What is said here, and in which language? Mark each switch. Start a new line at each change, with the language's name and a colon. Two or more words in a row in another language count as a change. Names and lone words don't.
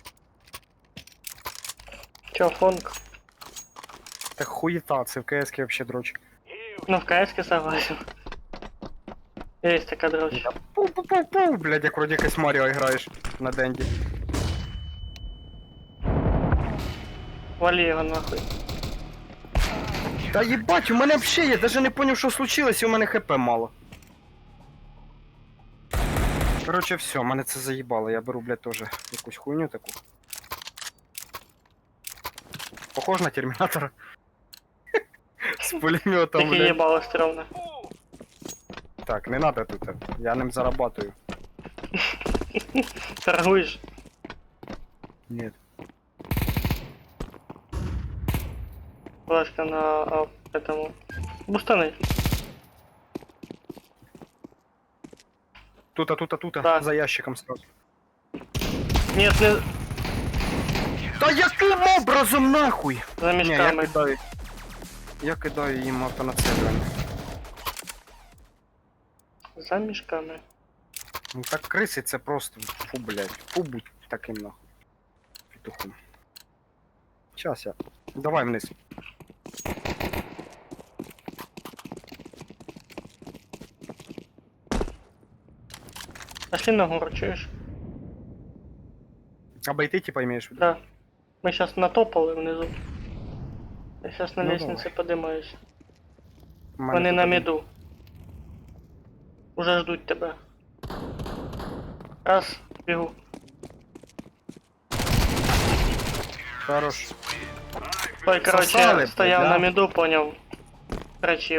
Russian: Чо, фонк?
Ukrainian: Так хуєта, це в КС вообще дрочь.
Russian: Ну, в КС согласен. Есть така дрочь.
Ukrainian: Пу-пу-пу-пу, блядь, як вроді якась Маріо граєш на денді. Вали його нахуй. Та їбать, у мене взагалі, я даже не поняв, що случилось, і у мене ХП мало. Короче, все, мене це заїбало, я беру, блядь, теж якусь хуйню таку. Похож на термінатора. З пулеметом, Такі блядь. їбало стрёмно.
Russian: Так, не надо тут, я ним зарабатываю.
Ukrainian: Торгуєш?
Russian: Нет. Флешка на этому. Бустаны. Тута, Так. за ящиком сразу. Нет, не
Ukrainian: Та яким образом нахуй? за Ні, я мішками. кидаю. Я кидаю їм автонацелювання. За мішками. Ну так криси це просто фу, блядь. Фу будь таким нахуй. Петухом. Щас я. Давай вниз.
Russian: Пошли на гору, чуєш? Обойти типа имеешь в виду? Да. Мы сейчас натопали внизу. Я сейчас на Ну, лестнице поднимаюсь.
Ukrainian: У мене Вони тут на один. міду. Уже ждуть тебе. Раз, бігу. Хорош. Той, короче, Сосали, стояв блядь, на да? міду, поняв. Кричив.